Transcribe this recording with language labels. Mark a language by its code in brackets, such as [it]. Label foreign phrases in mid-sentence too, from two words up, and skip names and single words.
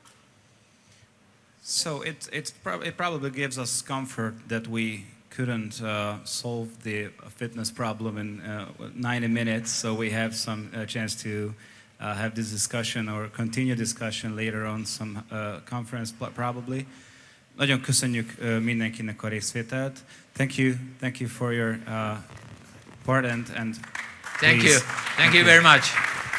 [en] So it probably gives us comfort that we couldn't solve the fitness problem in 90 minutes. So we have some chance to have this discussion or continue discussion later on some conference probably. [hu] Nagyon köszönjük mindenkinek a részvételt. [en] Thank you for your part and Thank you very much.